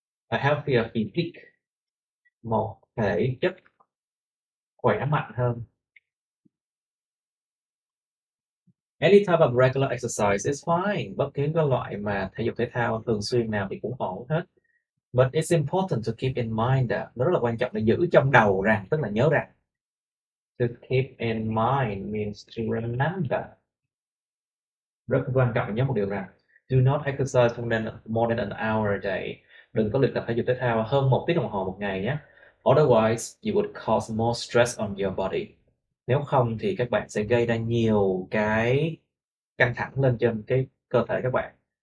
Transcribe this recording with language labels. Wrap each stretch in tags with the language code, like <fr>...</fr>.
<en>A healthier physique,</en> <vi>một thể chất khỏe mạnh hơn.</vi> <en>Any type of regular exercise is fine.</en> <vi>Bất cứ cái loại mà thể dục thể thao thường xuyên nào thì cũng ổn hết.</vi> <en>But it's important to keep in mind that,</en> <vi>nó rất là quan trọng để giữ trong đầu rằng, tức là nhớ rằng.</vi> <en>To keep in mind means to remember.</en> <vi>Rất quan trọng nhớ một điều rằng,</vi> <en>do not exercise more than an hour a day.</en> <vi>Đừng có luyện tập thể dục thể thao hơn 1 tiếng đồng hồ một ngày nhé.</vi> <en>Otherwise, you would cause more stress on your body.</en> <vi>Nếu không thì các bạn sẽ gây ra nhiều cái căng thẳng lên trên cái cơ thể các bạn.</vi>